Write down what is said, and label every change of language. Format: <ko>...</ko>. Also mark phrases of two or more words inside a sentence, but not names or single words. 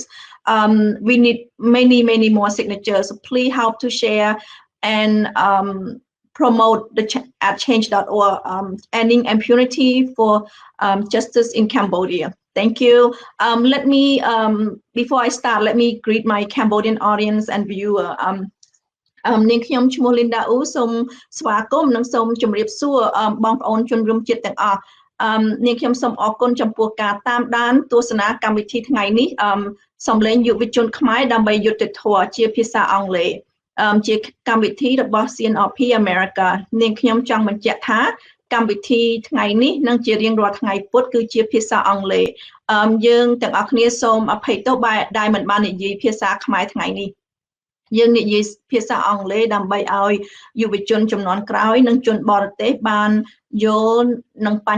<en>We need many more signatures. So please help to share and promote at change.org, ending impunity for justice in Cambodia. Thank you. Let me, before I start, let me greet my Cambodian audience and viewer.</en> <km>នាងខ្ញុំឈ្មោះ Linda U សូមស្វាគមន៍និងសូមជម្រាបសួរបងប្អូនជនរួមជាតិទាំងអស់នាងខ្ញុំសូមអរគុណចំពោះការ តាមដានទស្សនាកម្មវិធីថ្ងៃនេះសំឡេងយុវជនខ្មែរដើម្បីយុត្តិធម៌ជាភាសាអង់គ្លេសជាកម្មវិធីរបស់ CNRP America នាងខ្ញុំចង់បញ្ជាក់ថាកម្មវិធីថ្ងៃនេះនឹងជារៀងរាល់ថ្ងៃពុធគឺជាភាសាអង់គ្លេសយើងទាំងអស់គ្នាសូមអភ័យទោសដែលមិនបាននិយាយភាសាខ្មែរថ្ងៃនេះយើងនិយាយភាសាអង់គ្លេសដើម្បីឲ្យយុវជនជំនាន់ក្រោយនិងជនបរទេសបានយល់ដឹង</km>